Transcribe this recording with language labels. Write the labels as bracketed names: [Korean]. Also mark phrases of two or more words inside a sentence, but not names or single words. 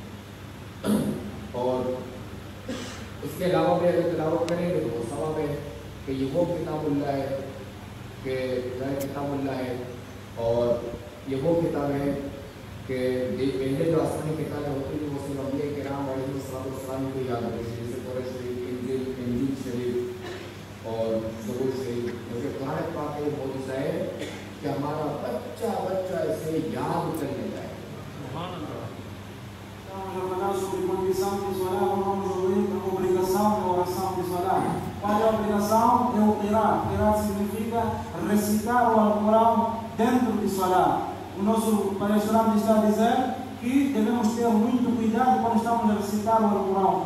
[Urdu] اور اس کے علاوہ بھی اگر تلاوت کریں گے تو وہ ثواب ہے کہ یہ وہ کتاب اللہ ہے کہ کتاب اللہ ہے اور یہ وہ کتاب ہے کہ پہلے جو آسمانی کتابیں ہوتی تھی وہ صرف انبیاء کرام علیہ السلام کو یاد ہوتی تھی، جیسے قرآن شریف، انجیل شریف اور زبور شریف. کیونکہ قرآن پاک کا یہ موجودہ ہے کہ ہمارا بچہ بچہ اسے یاد کر لیتا ہے. [Portuguese] Vamos a falar sobre condição de Salah, vamos ouvir a obrigação da oração de Salah. Qual é a obrigação? É o Qira'at. Qira'at significa recitar o Alcorão dentro de Salah. O nosso palestrante está a dizer que devemos ter muito cuidado quando estamos a recitar o Alcorão.